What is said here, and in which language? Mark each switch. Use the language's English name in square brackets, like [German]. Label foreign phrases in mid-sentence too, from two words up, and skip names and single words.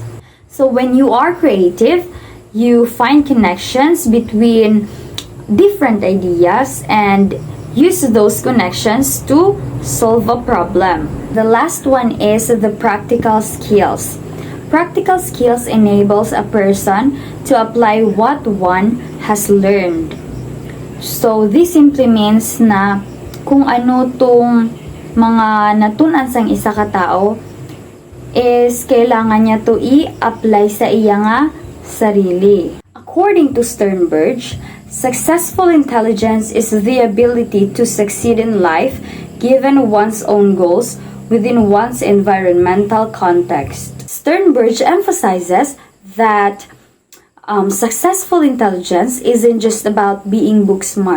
[English] So when you are creative, you find connections between different ideas and use those connections to solve a problem. The last one is the practical skills. Practical skills enables a person to apply what one has learned. So this simply means [Hiligaynon] na kung ano tong mga natunan sang isa ka tao is kailangan niya to i-apply sa iya nga sarili. [English] According to Sternberg, successful intelligence is the ability to succeed in life given one's own goals within one's environmental context. Sternberg emphasizes that successful intelligence isn't just about being book smart.